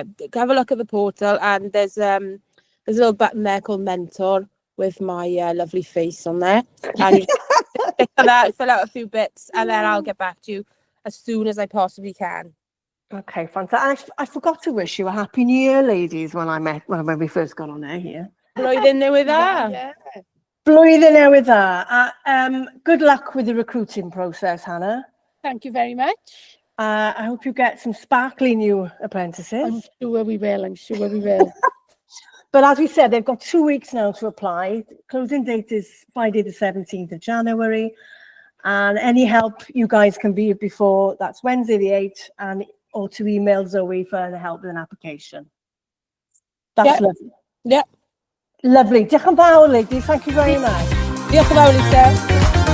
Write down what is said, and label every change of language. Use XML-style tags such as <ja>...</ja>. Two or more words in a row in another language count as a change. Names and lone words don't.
<en>Have a look at the portal, and there's a little button there called Mentor, with my lovely face on there. And you click on that, fill out a few bits, and then I'll get back to you as soon as I possibly can. Okay, fantastic. I forgot to wish you a happy New Year, ladies, when we first got on air here.</en> <cy>Blwyddyn newydd dda.</cy> <en>Yeah.</en> <cy>Blwyddyn newydd dda.</cy> <en>Good luck with the recruiting process, Hannah. Thank you very much. I hope you get some sparkly new apprentices. I'm sure we will. I'm sure we will. But as we said, they've got 2 weeks now to apply. Closing date is Friday the 17th of January. And any help you guys can be before, that's Wednesday the 8th, or to email Zoe for the help with an application. That's lovely. Yep. Lovely.</en> <cy>Diolch yn fawr,</cy> <en>ladies. Thank you very much.</en> <cy>Diolch yn fawr, Lisa.</cy>